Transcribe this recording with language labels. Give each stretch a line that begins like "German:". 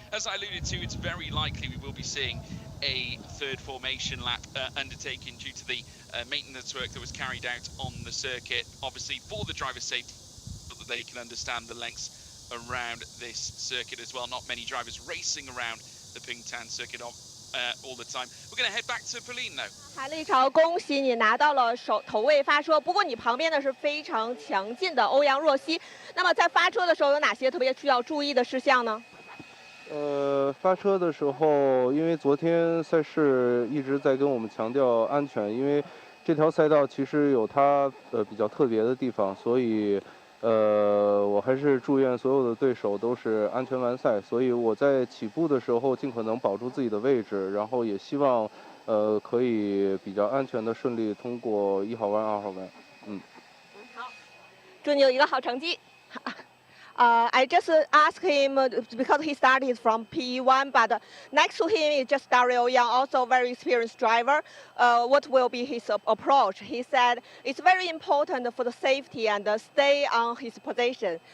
English: As I alluded to, it's very likely we will be seeing a third formation lap undertaken due to the maintenance work that was carried out on the circuit, obviously for the driver's safety, so that they can understand the lengths around this circuit as well. Not many drivers racing around the Pingtan circuit all the time. We're going to head back to Pauline though.
Chinese: 韩立潮，恭喜你拿到了头位发车。不过你旁边呢是非常强劲的欧阳若曦。那么在发车的时候有哪些特别需要注意的事项呢？发车的时候，因为昨天赛事一直在跟我们强调安全，因为这条赛道其实有它比较特别的地方，所以我还是祝愿所有的对手都是安全完赛。所以我在起步的时候尽可能保住自己的位置，然后也希望可以比较安全的顺利通过1号弯、2号弯。好，祝你有一个好成绩。
English: I just asked him because he started from P1, but next to him is just Dario Young, also very experienced driver. What will be his approach? He said it's very important for the safety and stay on his position.